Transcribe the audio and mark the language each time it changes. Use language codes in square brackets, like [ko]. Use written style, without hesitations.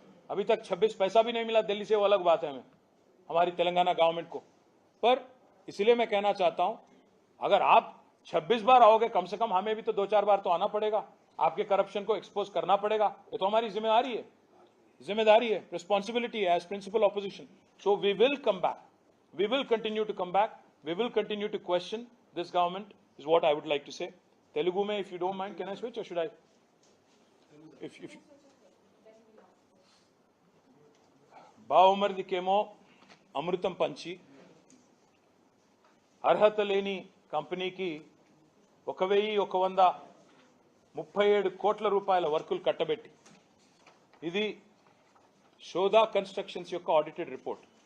[hi] अभी तक 26 पैसा भी नहीं मिला दिल्ली से, वो अलग बात है हमारी तेलंगाना गवर्नमेंट को। पर इसलिए मैं कहना चाहता हूं, अगर आप 26 बार आओगे, कम से कम हमें भी तो 2-4 बार तो आना पड़ेगा, आपके करप्शन को एक्सपोज करना पड़ेगा। ये तो हमारी जिम्मेदारी है, रिस्पॉन्सिबिलिटी है [en] As principal opposition. So we will come back, we will continue to come back, we will continue to question this government, is what I would like to say. Telugu mein, if you don't mind, can I switch or should I? [te] If బావమరిదికేమో అమృతం పంచి అర్హత లేని కంపెనీకి 1137 కోట్ల రూపాయల వర్కులు కట్టబెట్టి, ఇది షోదా constructions యొక్క audited report.